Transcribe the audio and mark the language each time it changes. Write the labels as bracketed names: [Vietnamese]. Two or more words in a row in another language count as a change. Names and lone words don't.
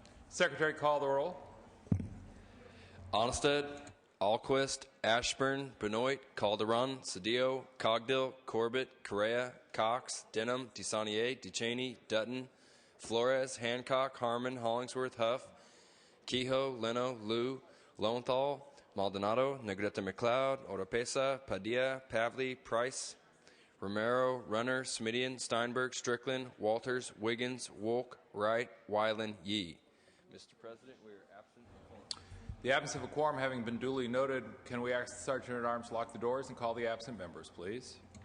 [English] Secretary, call the roll. Onnested, Alquist, Ashburn, Benoit, Calderon, Cedillo, Cogdill, Corbett, Correa, Cox, Denham, DeSaunier, DeChaney, Dutton, Flores, Hancock, Harmon, Hollingsworth, Huff, Kehoe, Leno, Liu, Lowenthal, Maldonado, Negrete McLeod, Oropesa, Padilla, Pavley, Price, Romero, Runner, Smidian, Steinberg, Strickland, Walters, Wiggins, Wolk, Wright, Weiland, Yee. Mr. President, we are absent. The absence of a quorum having been duly noted, can we ask the Sergeant-at-Arms to lock the doors and call the absent members, please?